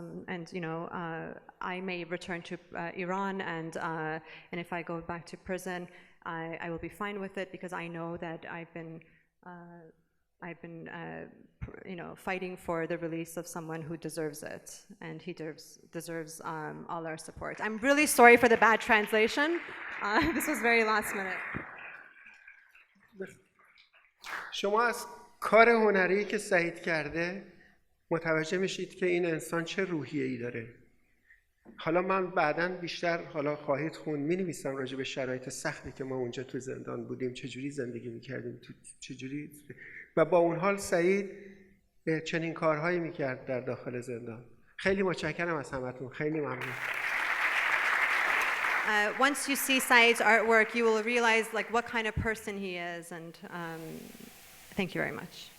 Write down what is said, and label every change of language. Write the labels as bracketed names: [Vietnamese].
[English] And I may return to Iran, and if I go back to prison, I will be fine with it, because I know that I've been I've been, fighting for the release of someone who deserves it, and he deserves all our support. I'm really sorry for the bad translation. This was very last minute. [Persian] شما از کار هنری که سعید کرده متوجه میشید که این انسان چه روحیه‌ای داره. حالا من بعداً بیشتر خواهید خوند می‌نویسم راجع به شرایط سختی که ما اونجا تو زندان بودیم، چجوری زندگی می‌کردیم، چجوری و با اون حال سعید چنین کارهایی می‌کرد در داخل زندان. خیلی متشکرم از همتون. خیلی ممنون. [English] Once you see Saeed's artwork, you will realize what kind of person he is, and thank you very much.